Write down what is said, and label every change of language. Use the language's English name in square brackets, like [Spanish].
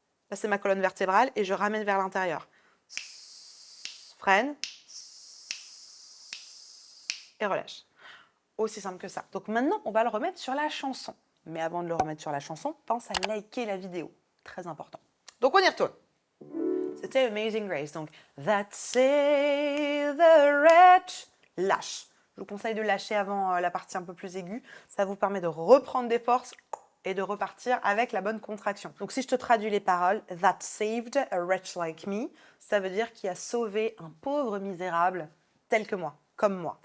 [French] Là, c'est ma colonne vertébrale et je ramène vers l'intérieur. Freine. Et relâche. Aussi simple que ça. Donc maintenant, on va le remettre sur la chanson. Mais avant de le remettre sur la chanson, pense à liker la vidéo. Très important. Donc on y retourne. C'était Amazing Grace. [English] Donc, That saved the wretch. [French] Lâche. Je vous conseille de lâcher avant la partie un peu plus aiguë. Ça vous permet de reprendre des forces et de repartir avec la bonne contraction. Donc, si je te traduis les paroles, [English] That saved a wretch like me, [French] ça veut dire qui a sauvé un pauvre misérable tel que moi, comme moi.